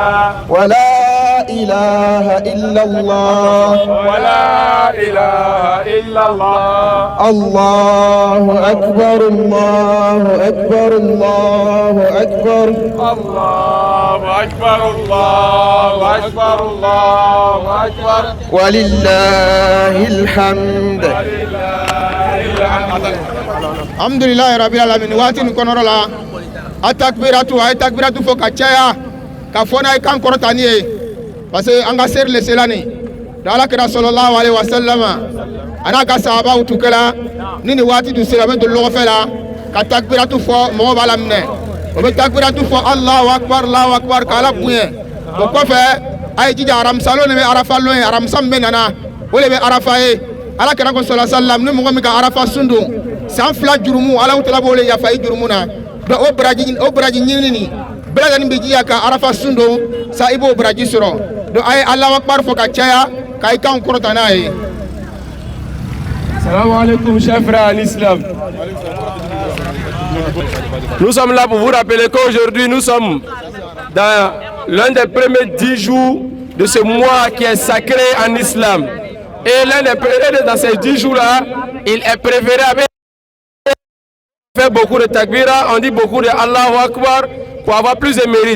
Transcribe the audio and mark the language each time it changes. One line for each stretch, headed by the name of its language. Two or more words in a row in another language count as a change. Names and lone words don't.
Arabic: ولا إله إلا الله. ولا إله إلا الله. الله أكبر، الله أكبر، الله أكبر. الله أكبر، الله أكبر، الله أكبر. ولله الحمد. الحمد لله رب العالمين
Bambara: waati nin kɔnɔrɔ la a ye takbiratu fɔ ka caya ka fɔ n'a ye kan kɔrɔta ni ye
French: parce que
Bambara: an ka seri le sela nin da alakira
Arabic: صلى الله عليه وسلم
Bambara: a n'a ka sahabaw tun kɛra ni nin waati tun sera u bɛ don lɔgɔfɛ la ka takbiratu fɔ mɔgɔw b'a la minɛ o bɛ takbiratu fɔ
Arabic: الله أكبر
Bambara: k'Ala bonya o kɔfɛ a ye jija aramisalo de bɛ arafa lon ye aramisa min bɛ nana o de bɛ arafa ye alakira ko
Arabic: صلى الله عليه وسلم
Bambara: ni mɔgɔ min ka arafa sun don san 2 jurumu Alahu Taala b'o le yafa i jurumu na donc o baraji ɲinini nin bɛɛ lajɛlen bɛ jija ka arafa sun don sa i b'o baraji sɔrɔ donc a ye
Arabic: الله أكبر
Bambara: fɔ ka caya ka i kan kɔrɔta n'a ye.
Arabic: سلام عليكم
French: chers frères en islam. Nous sommes là pour vous rappeler qu'aujourd'hui nous sommes dans l'un des premiers 10 jours de ce mois qui est sacré en islam. Et l'un des premiers dans ces 10 jours-là, il est préférable de faire beaucoup de takbira, on dit beaucoup de
Arabic: الله أكبر
French: pour avoir plus de mérite.